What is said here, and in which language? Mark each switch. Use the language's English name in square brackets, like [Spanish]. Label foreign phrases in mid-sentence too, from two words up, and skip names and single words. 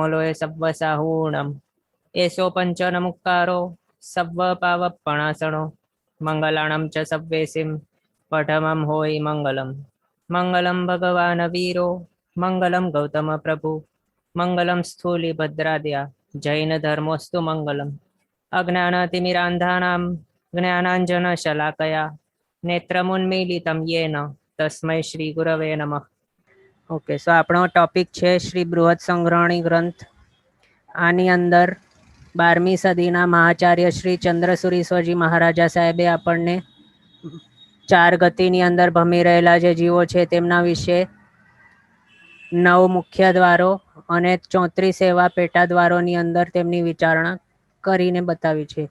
[Prakrit languages] लोय सव्वसाहूणम् एषो पञ्चनमुक्कारो सव्वपावपणासनो मङ्गलाणं च सव्वेसिं पठमं होयि मङ्गलम् [Sanskrit] मङ्गलं भगवान् वीरो मङ्गलं गौतमप्रभु मङ्गलं स्थूलिभद्राद्या जैनधर्मोऽस्तु मङ्गलम् अज्ञानतिमिरान्धानां ज्ञानाञ्जनशलाकया नेत्रमुन्मीलितं येन तस्मै श्री गुरवे नमः. [Gujarati] ઓકે, સો આપણો ટોપિક છે શ્રી બૃહદ સંગ્રહણી ગ્રંથ. આની અંદર 12મી સદીના મહાચાર્ય શ્રી ચંદ્રસુરીશ્વરજી મહારાજા સાહેબે આપણને 4 ગતિની અંદર ભમી રહેલા જે જીવો છે તેમના વિશે 9 મુખ્ય દ્વારો અને 34 એવા પેટા દ્વારોની અંદર તેમની વિચારણા કરીને બતાવી છે.